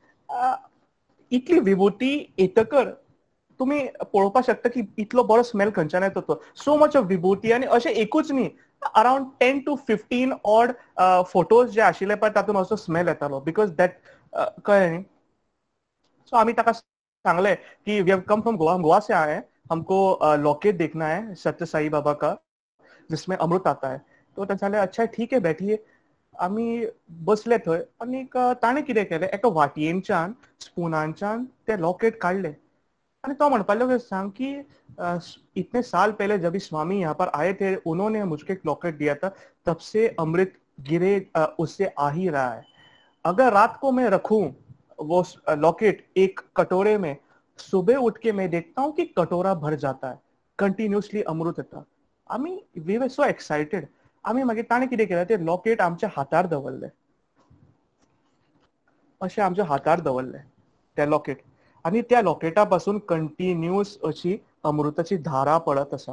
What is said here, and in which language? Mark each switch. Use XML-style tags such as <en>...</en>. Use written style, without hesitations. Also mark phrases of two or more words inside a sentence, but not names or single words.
<kok>इतली विभुती येतकर तुम्ही पळोवपाक शकता की इतलो बरो स्मेल खंयच्यान येता तो.</kok> <en>so much of</en> <kok>विभुती आनी अशें एकूच न्ही, अराउंड 10 to 15</kok> <en>odd photos</en> <kok>जे आशिल्ले पळय तातूंत असो स्मेल येतालो</kok> <en>because that</en> <kok>कळ्ळें न्ही. सो आमी ताका सांगलें कि</kok> <en>we have come from Goa,</en> <hi>गोवा से आए हैं, हमको लॉकेट देखना है सत्य साई बाबा का जिसमें अमृत आता है.</hi> <kok>तो ताणें</kok> <hi>अच्छा ठीक है बैठिए.</hi> <kok>आमी बसले थंय आनीक ताणें कितें केलें एका वाटयेनच्यान स्पुनांच्यान तें लॉकेट काडलें आणि तो म्हणपाक लागलो सांग</kok> <hi>कि इतने साल पहले जब स्वामी यहाँ पर आए थे उन्होंने मुझको एक लॉकेट दिया था, तब से अमृत गिरे उससे आ ही रहा है. अगर रात को मैं रखूं वो लॉकेट एक कटोरे में, सुबह उठ के मैं देखता हूं कि कटोरा भर जाता है,</hi> <kok>कंटिन्युअसली अमृत येता.</kok> <en>आमी we were so excited.</en> <kok>आमी मागीर ताणें कितें केलें तें लॉकेट आमच्या हातार दवरलें. अशें आमच्या हातार दवरलें तें लॉकेट आनी त्या लॉकेटा पासून कंटिन्युअस अशी अमृताची धारा पडत आसा.</kok>